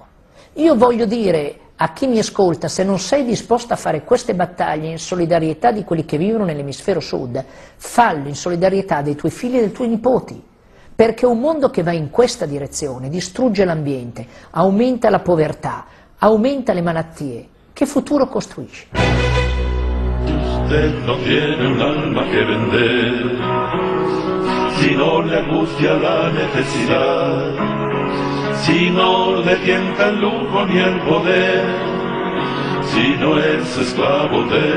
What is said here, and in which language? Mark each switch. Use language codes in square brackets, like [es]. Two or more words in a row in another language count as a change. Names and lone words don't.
[it] Io voglio dire a chi mi ascolta, se non sei disposto a fare queste battaglie in solidarietà di quelli che vivono nell'emisfero sud, fallo in solidarietà dei tuoi figli e dei tuoi nipoti, perché un mondo che va in questa direzione distrugge l'ambiente, aumenta la povertà, aumenta le malattie. Che futuro costruisci? [es] Usted no tiene un alma que vender, si no le angustia la necesidad, si no le tienta el lujo ni el poder, si no es esclavo de